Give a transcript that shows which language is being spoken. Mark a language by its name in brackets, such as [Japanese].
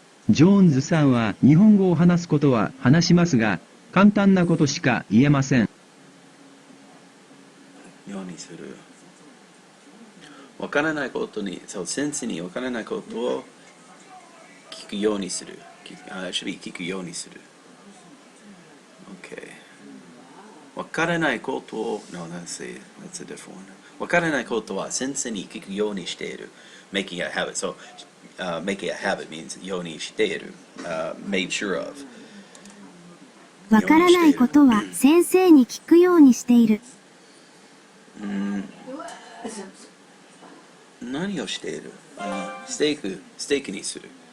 [Japanese] ジョーンズさんは日本語を話すことは話しますが簡単なことしか言えません。ようにする。わからないことに、先生にわからないことを聞くようにする。聞くようにする。OK。わからないことを、 [English] No, that's a different one. [Japanese] わからないことは先生に聞くようにしている。 [English] Making a habit. So, making a habit means ようにしている。 made sure of. [Japanese] わからないことは先生に聞くようにしている。何をしている？ステーキにする。